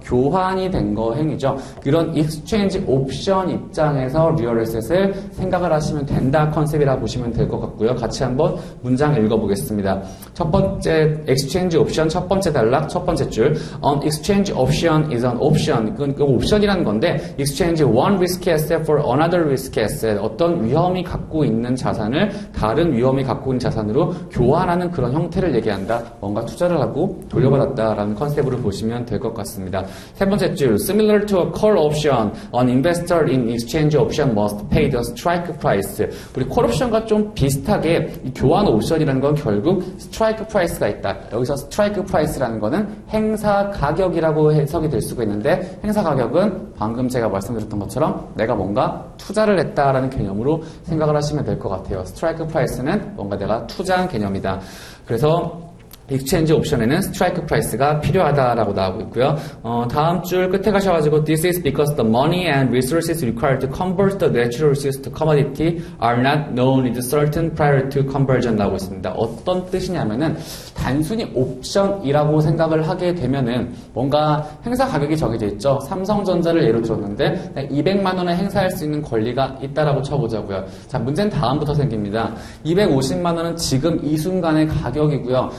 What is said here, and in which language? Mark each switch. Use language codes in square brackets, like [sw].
[ko] 교환이 된 거 행위죠. 이런 익스체인지 옵션 입장에서 리얼 에셋을 생각을 하시면 된다 컨셉이라 보시면 될 것 같고요. 같이 한번 문장 읽어보겠습니다. 첫 번째 exchange option 첫 번째 단락 첫 번째 줄 [en] An exchange option is an option. [ko] 그건 옵션이라는 건데 [en] exchange one risky asset for another risky asset. [ko] 어떤 위험이 갖고 있는 자산을 다른 위험이 갖고 있는 자산으로 교환하는 그런 형태를 얘기한다. 뭔가 투자를 하고 돌려받았다라는 컨셉으로 보시면 될 것 같습니다. 세 번째 줄 [en] Similar to a call option, an investor in exchange option must pay the strike price. [ko] 우리 콜 옵션과 좀 비슷하게 이 교환 옵션이라는 건 결국 스트라이크 프라이스가 있다. 여기서 스트라이크 프라이스라는 거는 행사 가격이라고 해석이 될 수가 있는데 행사 가격은 방금 제가 말씀드렸던 것처럼 내가 뭔가 투자를 했다라는 개념으로 생각을 하시면 될 것 같아요. 스트라이크 프라이스는 뭔가 내가 투자한 개념이다. 그래서 익스체인지 옵션에는 스트라이크 프라이스가 필요하다라고 나오고 있고요. 다음 줄 끝에 가셔가지고 [en] This is because the money and resources required to convert the natural resources to commodity are not known with certain prior to conversion [ko] 나오고 있습니다. 어떤 뜻이냐면은 단순히 옵션이라고 생각을 하게 되면은 뭔가 행사 가격이 정해져 있죠. 삼성전자를 예로 들었는데 200만 원에 행사할 수 있는 권리가 있다라고 쳐보자고요. 자, 문제는 다음부터 생깁니다. 250만 원은 지금 이 순간의 가격이고요.